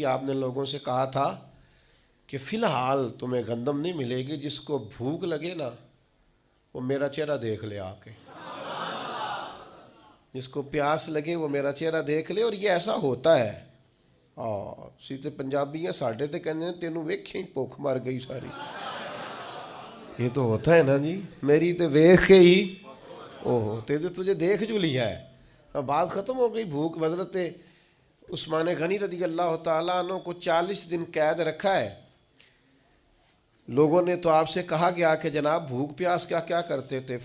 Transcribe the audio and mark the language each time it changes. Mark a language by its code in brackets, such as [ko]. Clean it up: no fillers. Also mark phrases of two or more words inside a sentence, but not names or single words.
[ur] آپ نے لوگوں سے کہا تھا کہ فی الحال تمہیں گندم نہیں ملے گی، جس کو بھوک لگے نا وہ میرا چہرہ دیکھ لے آ کے، جس کو پیاس لگے وہ میرا چہرہ دیکھ لے. اور یہ ایسا ہوتا ہے. [pa] سیدھے پنجابیاں ساڈے تے کہندے ہیں تینوں ویکھیں بھوک مر گئی ساری. [ur] یہ تو ہوتا ہے نا جی، [pa] میری تے ویکھ کے [ur] ہی تجھے دیکھ جو لیا ہے، بات ختم ہو گئی. بھوک. حضرت عثمان غنی [ar] رضی اللہ تعالیٰ عنہ [ur] کو 40 دن قید رکھا ہے. لوگوں نے تو آپ سے کہا گیا کہ جناب بھوک پیاس کیا کرتے تھے؟